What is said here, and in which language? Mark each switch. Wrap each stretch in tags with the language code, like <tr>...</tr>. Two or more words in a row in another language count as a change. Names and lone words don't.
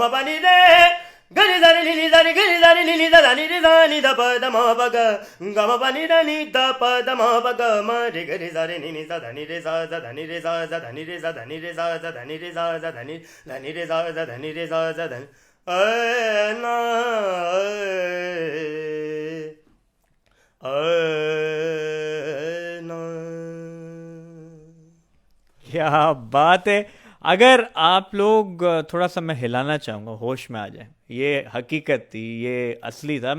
<hi>प नि रे गरि ध नि ध नि गरि ध नि ध नि रे ध नि ध प द म प ग गम प नि रे नि ध प द म प ग म रे गरि ध रे नि ध नि रे सा ध नि रे सा ध नि रे सा ध नि रे सा ध नि रे सा ध नि रे सा ध नि रे सा ध नि ना ना क्या बात है। अगर आप लोग थोड़ा सा मैं हिलाना चाहूँगा, होश में आ जाए, ये हकीकत थी, ये असली था।</hi>